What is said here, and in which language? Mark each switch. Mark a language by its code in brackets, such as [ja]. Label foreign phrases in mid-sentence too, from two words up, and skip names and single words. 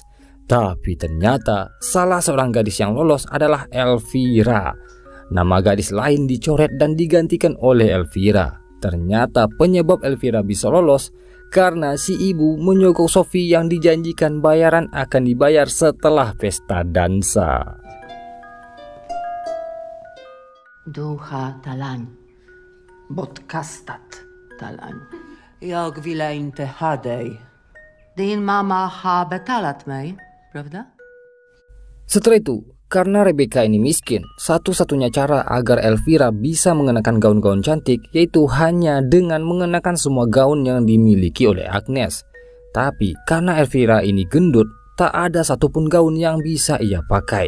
[id] Tapi ternyata salah seorang gadis yang lolos adalah Elvira. Nama gadis lain dicoret dan digantikan oleh Elvira. Ternyata penyebab Elvira bisa lolos karena si ibu menyogok Sophie yang dijanjikan bayaran akan dibayar setelah pesta dansa. Duha talan, botkastat talan. [sv] Jag ville inte ha dig. Din mamma har betalat mig, pravda? [id] Setelah itu, karena Rebecca ini miskin, satu-satunya cara agar Elvira bisa mengenakan gaun-gaun cantik yaitu hanya dengan mengenakan semua gaun yang dimiliki oleh Agnes. Tapi karena Elvira ini gendut, tak ada satupun gaun yang bisa ia pakai.